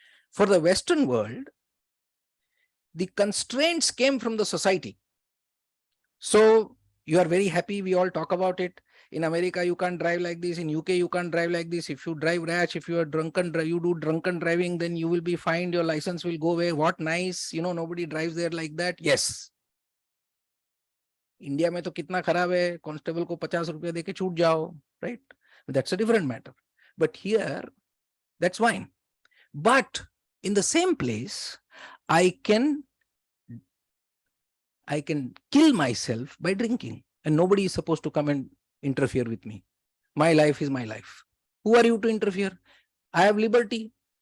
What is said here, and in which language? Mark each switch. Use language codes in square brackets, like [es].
[en] For the Western world, the constraints came from the society. So you are very happy, we all talk about it. In America, you can't drive like this. In UK, you can't drive like this. If you drive rash, if you are drunken, you do drunken driving, then you will be fined, your license will go away. What nice, nobody drives there like that. Yes. [hi] India में तो कितना खराब है, constable को 50 रुपया देके छूट जाओ, right? [en] That's a different matter. But here, that's fine. But in the same place, I can kill myself by drinking, and nobody is supposed to come and interfere with me. My life is my life. Who are you to interfere? I have liberty.